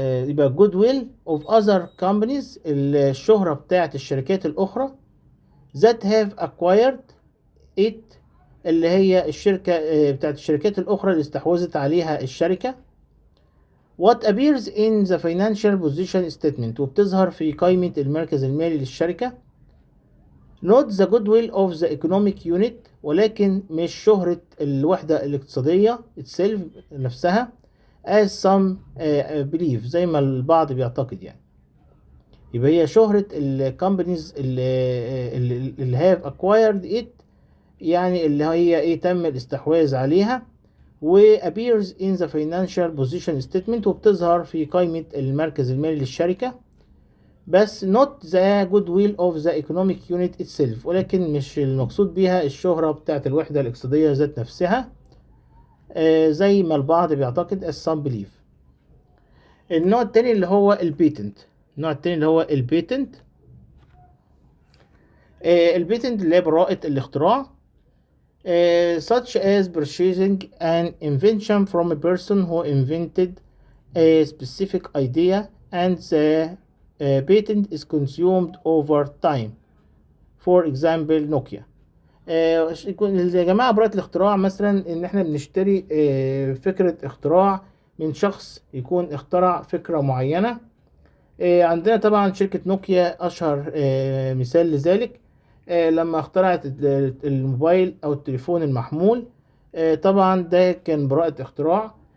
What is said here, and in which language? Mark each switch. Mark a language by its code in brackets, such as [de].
[ar] يبقى الجود ويل [en] of other companies [ar] الشهرة بتاعت الشركات الأخرى [en] that have acquired it [ar] اللي هي الشركة بتاعت الشركات الأخرى اللي استحوذت عليها الشركة. [en] what appears in the financial position statement [ar] وبتظهر في قائمة المركز المالي للشركة. [en] not the goodwill of the economic unit [ar] ولكن مش شهرة الوحدة الاقتصادية [en] itself نفسها as some believe [ar] زي ما البعض بيعتقد يعني. يبقى هي شهرة الكومبانيز اللي have acquired it يعني اللي هي ايه تم الاستحواذ عليها، و [en] appears in the financial position statement [ar] وبتظهر في قائمة المركز المالي للشركة، بس [en] not the goodwill of the economic unit itself [ar] ولكن مش المقصود بيها الشهرة بتاعت الوحدة الاقتصادية ذات نفسها زي ما البعض بيعتقد [en] as some believe. [ar] النوع التاني اللي هو البيتنت. النوع التاني اللي هو البيتنت. البيتنت اللي هي براءة الاختراع. [en] such as purchasing an invention from a person who invented a specific idea and the patent is consumed over time. For example Nokia. [ar] يا جماعة براءة الاختراع مثلا ان احنا بنشتري فكرة اختراع من شخص يكون اخترع فكرة معينة. عندنا طبعا شركة نوكيا اشهر مثال لذلك. لما اخترعت الموبايل او التليفون المحمول، طبعا ده كان براءة اختراع.